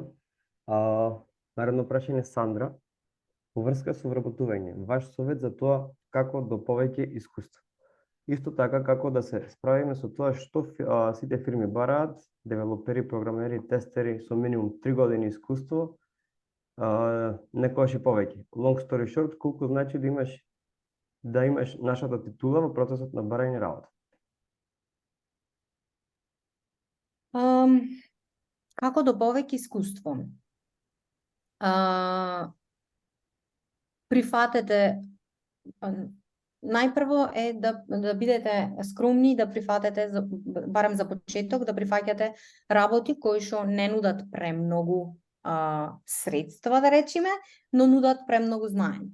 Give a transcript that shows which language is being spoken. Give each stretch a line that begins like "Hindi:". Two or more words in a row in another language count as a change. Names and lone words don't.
Macedonian: Наредно прашање Сандра. Во врска со вработување, ваш совет за тоа како до повеќе искуство. Исто така како да се справиме со тоа што сите фирми бараат, девелопери, програмери, тестери со минимум 3 години искуство, некогаш и повеќе.
English: Long story short,
Macedonian: колку значи да имаш нашата титула во процесот на барање работа? Како до повеќе искуство? Прифатете, најпрво е да бидете скромни, да прифатете, барем за почеток, да прифаќате работи кои што не нудат премногу средства, да речеме, но нудат премногу знаење.